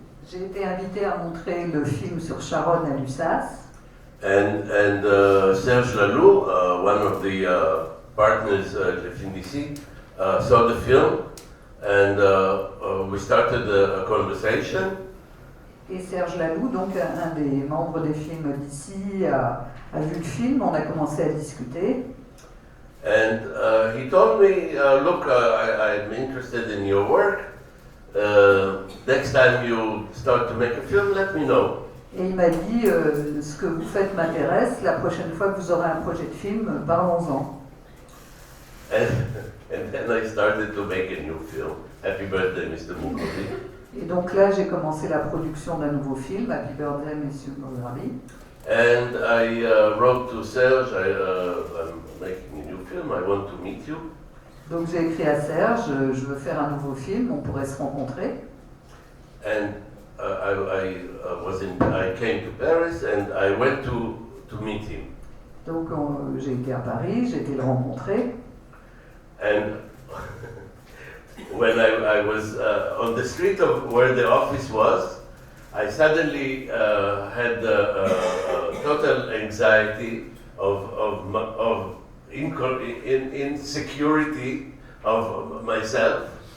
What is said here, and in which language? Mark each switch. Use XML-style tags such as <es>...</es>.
<fr>J'ai été invité à montrer le film sur Sharon à Lussas.</fr> <en>And Serge Laloux, one of the partners de film d'ici, saw the film, and we started a conversation.</en> <fr>Et Serge Laloux, donc un des membres des films d'ici, a vu le film, on a commencé à discuter.</fr> <en>And he told me, look, I'm interested in your work. Next time you start to make a film, let me know.</en> <fr>Et il m'a dit, ce que vous faites m'intéresse, la prochaine fois que vous aurez un projet de film, parlons-en.</fr> <en>And then I started to make a new film. Happy birthday, Mr. Mograbi.</en> <fr>Et donc là, j'ai commencé la production d'un nouveau film, Happy Birthday, Monsieur Mograbi.</fr> <en>And I wrote to Serge, I'm making a new film, I want to meet you.</en> <fr>Donc j'ai écrit à Serge, je veux faire un nouveau film, on pourrait se rencontrer.</fr> <en>And I came to Paris and I went to meet him.</en> <fr>Donc j'ai été à Paris, j'ai été le rencontrer.</fr> <en>And when I was on the street of where the office was, I suddenly had total anxiety of insecurity of myself.</en>